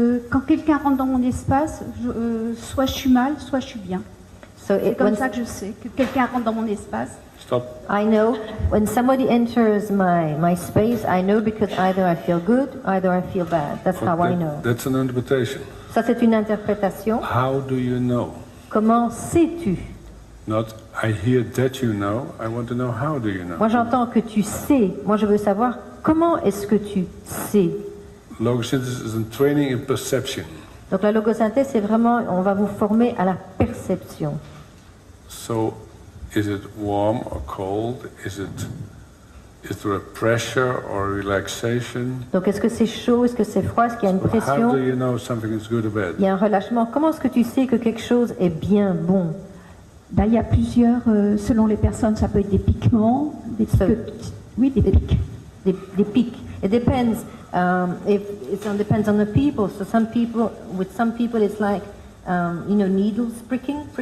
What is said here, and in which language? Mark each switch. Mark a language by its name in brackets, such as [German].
[French] Quand quelqu'un rentre dans mon espace, soit je suis mal, soit je suis bien. [English] So [French] C'est comme ça que je sais que quelqu'un rentre dans mon espace. [English] Stop. I know when somebody enters my space, I know because either I feel good, either I feel bad. That's how I know. That's an interpretation. [French] Ça, c'est une interprétation. [English] How do you know? [French] Comment sais-tu? [English] Not I hear that you know. I want to know how do you know? [French] Moi, j'entends que tu sais. Moi, je veux savoir comment est-ce que tu sais. [English] Logosynthesis is a training in perception. [French] Donc, la logosynthèse, c'est vraiment, on va vous former à la perception. [English] So, is it warm or cold? Is there a pressure or relaxation? [French] Donc, est-ce que c'est chaud? Est-ce que c'est froid? Est-ce qu'il y a une [English] How do [French] pression? [English] you know something is good or bad? [French] Il y a un relâchement. Comment est-ce que tu sais que quelque chose est bien bon? Ben, il y a plusieurs, selon les personnes, ça peut être des piquements, des oui, des pics. Des pics. [English] It depends. It depends on the people. So with some people, it's like, needles pricking.